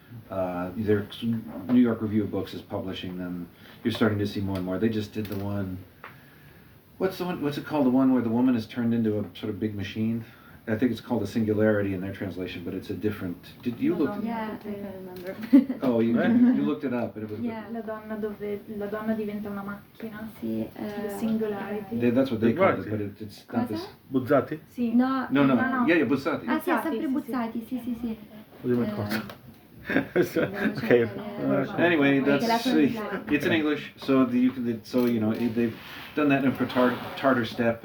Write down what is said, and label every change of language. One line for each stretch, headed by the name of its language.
English: New York Review of Books is publishing them. You're starting to see more and more. They just did the one, what's it called, the one where the woman is turned into a sort of big machine? I think it's called a singularity in their translation, but it's a different. Did you look? Yeah, I remember. Oh, you looked it up, and it was. Yeah.
Italian: La donna diventa una macchina. Sì,
English: Singularity. That's what they called it, but it's not this. Buzzati?
Italian: Sì. No. No. No.
English: Yeah, Buzzati.
Italian: Ah sì, è sempre Buzzati, Buzzati, sì. Così cosa. Ok.
English: Anyway, it's in English, so you know they've done that in for Tartar Steppe.